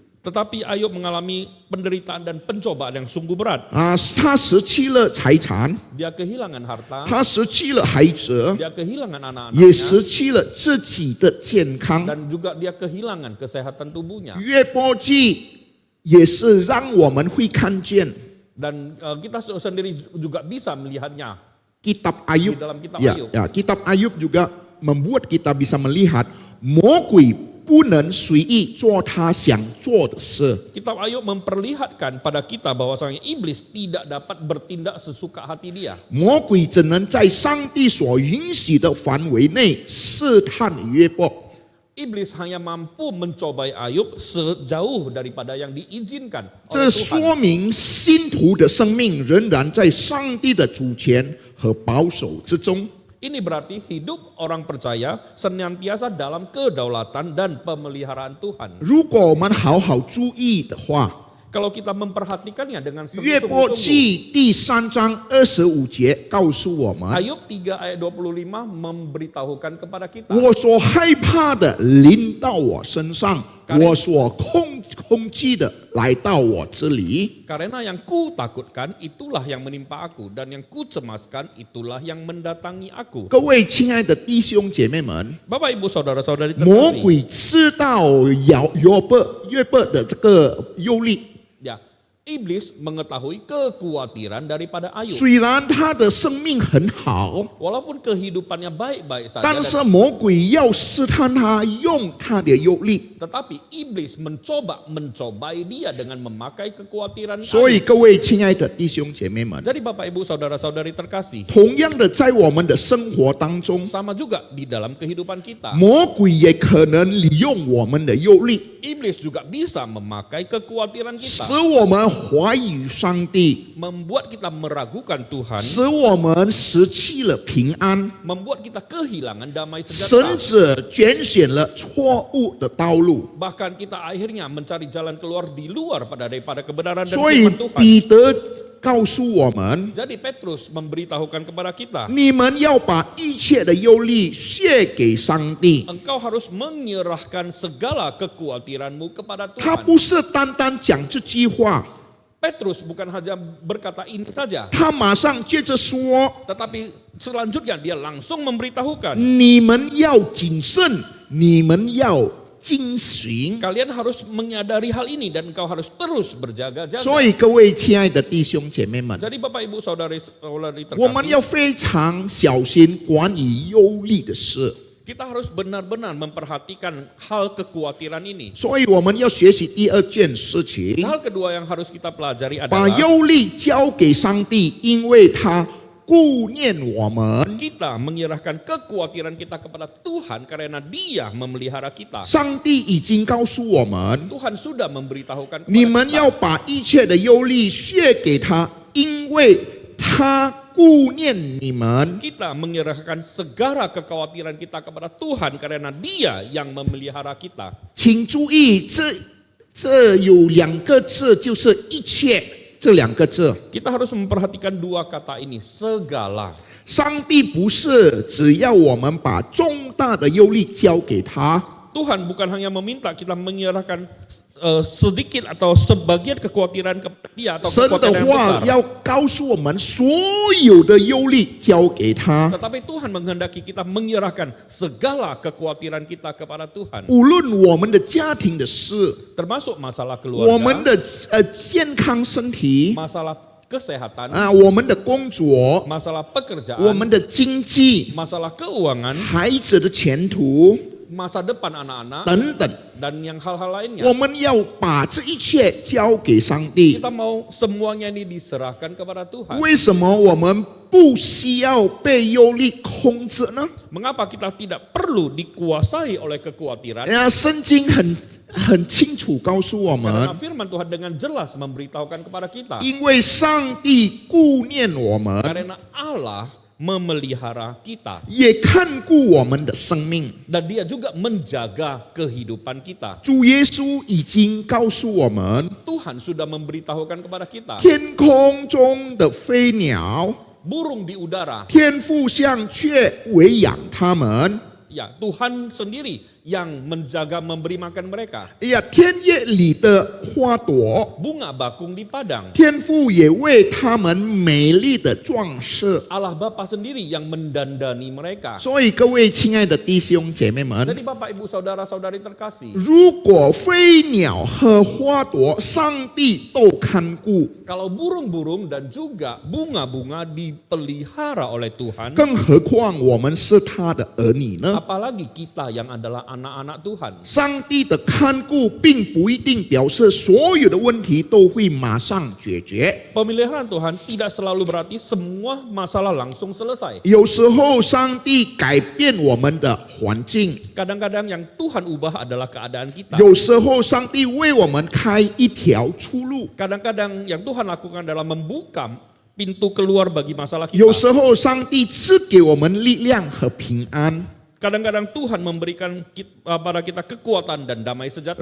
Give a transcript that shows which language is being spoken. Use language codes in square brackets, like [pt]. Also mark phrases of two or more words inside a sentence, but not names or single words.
[id] Tetapi Ayub mengalami penderitaan dan pencobaan yang sungguh berat. [zh] 他失去了财产， [id] Dia kehilangan harta, [zh] 他失去了孩子， [id] dia kehilangan [zh] 也 [id] anak-anaknya, [zh] 失去了自己的健康。 [id] dan juga dia kehilangan kesehatan tubuhnya. [zh] 约伯记也是让我们会看见 [id] Dan kita sendiri juga bisa melihatnya kitab Ayub. di dalam kitab Ya, Ayub. ya, kitab Ayub juga membuat kita bisa melihat [zh] 魔鬼不能随意做他想做的事。 [id] Kitab Ayub memperlihatkan pada kita bahwasanya iblis tidak dapat bertindak sesuka hati dia. [zh] 魔鬼只能在上帝所允许的范围内试探约伯。 [id] Iblis hanya mampu mencobai Ayub sejauh daripada yang diizinkan [zh] 这 [id] oleh Tuhan. [zh] 说明信徒的生命仍然在上帝的主权和保守之中。 [id] Ini berarti hidup orang percaya senantiasa dalam kedaulatan dan pemeliharaan Tuhan. [zh] 如果我们好好注意的话， [id] Kalau kita memperhatikannya dengan [zh] 约伯 [id] sungguh-sungguh, [zh] 记第3章25节告诉我们： [id] Ayub 3 ayat 25 memberitahukan kepada kita. [zh] 我所害怕的临到我身上，我所恐惧的来到我这里。 [id] Karena yang ku takutkan itulah yang menimpa aku, dan yang ku cemaskan itulah yang mendatangi aku. [zh] 各位亲爱的弟兄姐妹们， [id] Bapak ibu saudara-saudari [zh] 魔 [id] terkasih, [zh] 鬼知道约伯的这个忧虑， [id] ya, iblis mengetahui kekhawatiran daripada Ayub. [zh] 虽然他的生命很好， [id] Walaupun kehidupannya baik-baik saja, [zh] 但是魔鬼要试探他，用他的忧虑。 [id] tetapi iblis mencobai dia dengan memakai kekhawatiran [zh] 所以 [id] Ayub. [zh] 各位亲爱的弟兄姐妹们， [id] Jadi Bapak Ibu saudara-saudari terkasih, [zh] 同样的在我们的生活当中， [id] sama juga di dalam kehidupan kita. [zh] 魔鬼也可能利用我们的忧虑， [id] Iblis juga bisa memakai kekhawatiran [zh] 使 [id] kita, [zh] 我们怀疑上帝， [id] membuat kita meragukan Tuhan, [zh] 使我们失去了平安， [id] membuat kita kehilangan damai [zh] 甚 [id] sejahtera. [zh] 至拣选了错误的道路。 [id] Bahkan kita akhirnya mencari jalan keluar di luar daripada kebenaran dan [zh] 所以 [id] firman Tuhan. [zh] 彼得告诉我们， [id] Jadi Petrus memberitahukan kepada kita, [zh] 你们要把一切的忧虑卸给上帝。 [id] engkau harus menyerahkan segala kekhawatiranmu kepada [zh] 他 [id] Tuhan. [zh] 不是单单讲这句话， [id] Petrus bukan hanya berkata ini saja, [zh] 他马上接着说： [id] tetapi selanjutnya dia langsung memberitahukan, [zh] 你们要谨慎，你们要警醒。 [id] kalian harus menyadari hal ini dan engkau harus terus berjaga-jaga. [zh] 所以各位亲爱的弟兄姐妹们， [id] Jadi Bapak Ibu saudari [zh] 我们 [id] terkasih, [zh] 要非常小心关于忧虑的事。 [id] kita harus benar-benar memperhatikan hal kekhawatiran ini. [zh] 所以我们要学习第二件事情， [id] Hal kedua yang harus kita pelajari [zh] 把 [id] adalah [zh] 忧虑交给上帝，因为他顾念我们。 [id] kita menyerahkan kekhawatiran kita kepada Tuhan karena Dia memelihara kita. [zh] 上帝已经告诉我们， [id] Tuhan sudah memberitahukan [zh] 你 [id] kepada [zh] 们 [id] kita, [zh] 要把一切的忧虑卸给他，因为他顾念你们。 [id] kita menyerahkan segala kekhawatiran kita kepada Tuhan karena Dia yang memelihara kita. [zh] 请注意，这有两个字，就是一切这两个字。 [id] Kita harus memperhatikan dua kata ini, segala. [zh] 上帝不是只要我们把重大的忧虑交给他， [id] Tuhan bukan hanya meminta kita menyerahkan sedikit atau sebagian kekhawatiran kepada dia atau [zh] 神的 [id] kekhawatiran yang [zh] 话 [id] besar. [zh] 要告诉我们，所有的忧虑交给他， [id] Tetapi Tuhan menghendaki kita menyerahkan segala kekhawatiran kita kepada Tuhan. [zh] 无论我们的家庭的事， [id] Termasuk masalah [zh] 我们 [id] keluarga, [zh] 的健康身体 [id] masalah kesehatan, [zh] 我们的工作， [id] masalah [zh] 我 [id] pekerjaan, [zh] 们的经济， [id] masalah keuangan, [zh] 孩子的前途 [id] masa depan anak-anak, [zh] 等等， [id] dan yang hal-hal lainnya. [zh] 我们要把这一切交给上帝。 [id] Kita mau semuanya ini diserahkan kepada Tuhan. [zh] 为什么我们不需要被忧虑控制呢？ [id] Mengapa kita tidak perlu dikuasai oleh kekhawatiran? [zh] 圣经很清楚告诉我 [id] Karena [zh] 们， [id] firman Tuhan dengan jelas memberitahukan kepada kita. [zh] 因为上帝顾念我们， [id] Karena Allah memelihara kita. [zh] 也看顾我们的生命。 [id] Dan dia juga menjaga kehidupan kita. [zh] 主耶稣已经告诉我们， [id] Tuhan sudah memberitahukan kepada kita. [zh] 天空中的飞鸟， [id] Burung di udara. [zh] 天父像却喂养它们。 [id] Ya, Tuhan sendiri yang menjaga memberi makan mereka. [zh] 天叶里的花朵， [id] Bunga bakung di padang. [zh] 天父也为它们美丽的装饰。 [id] Allah Bapa sendiri yang mendandani mereka. [zh] 所以各位亲爱的弟兄姐妹们， [id] Jadi Bapak Ibu Saudara-saudari terkasih, [zh] 如果飞鸟和花朵上帝都看顾， [id] kalau burung-burung dan juga bunga-bunga dipelihara oleh Tuhan, [zh] 更何况我们是他的儿女呢？ [id] apalagi kita yang adalah anak-anak Tuhan. [zh] 上帝的看顾并不一定表示所有的问题都会马上解决， [id] Pemeliharaan Tuhan tidak selalu berarti semua masalah langsung selesai. [zh] 有时候上帝改变我们的环境， [id] Kadang-kadang yang Tuhan ubah adalah keadaan kita. [zh] 有时候上帝为我们开一条出路， [id] Kadang-kadang yang Tuhan lakukan adalah membuka pintu keluar bagi masalah [zh] 有 [id] kita. [zh] 时候上帝赐给我们力量和平安， [id] Kadang-kadang Tuhan memberikan pada kita kekuatan dan damai sejahtera